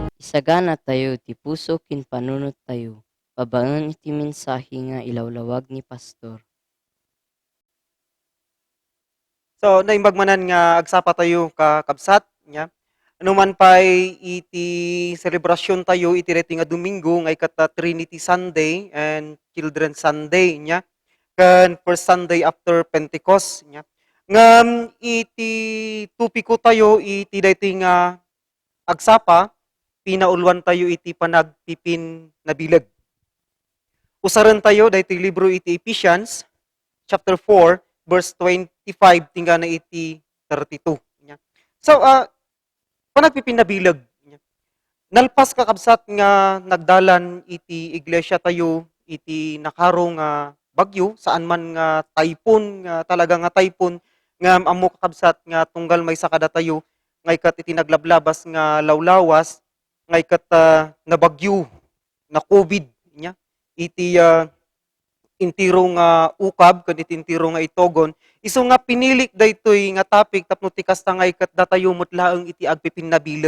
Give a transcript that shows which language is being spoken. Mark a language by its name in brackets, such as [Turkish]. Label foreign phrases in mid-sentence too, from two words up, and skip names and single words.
[Iloko] Sagana tayo ti puso kin panunot tayo. Pabangon iti mensahe nga ilawlawag ni pastor. So, naimbag manan nga agsapa tayo kakabsat, nya. Ano man pa'y iti selebrasyon tayo, iti reti nga Domingo, ngay kata [English] Trinity Sunday and Children's Sunday, [Iloko] nya. [English] Kan first Sunday after Pentecost, [Iloko] nya. Ngam iti tupiko tayo, iti dayti nga agsapa, pinaulwan tayo iti panagpipin na bilag. Usaran tayo, dayti libro iti Ephesians, [English] chapter 4, verse 25 [Iloko] tingga na iti 32. Nya. So, panagpipinabilag. Nalpas kakabsat nga nagdalan iti iglesia tayo, iti nakarong bagyo, saan man nga typhoon, nga talaga nga typhoon, nga amo kakabsat nga tunggal may sakada tayo, ngay kat iti naglablabas nga lawlawas, ngay kat na bagyo, na COVID, nya, iti intiro nga ukab ken iti intiro nga itogon isu nga pinilik daytoy nga topic tapno ti kasta ngay ket datayo met laeng iti agpipinnabileg.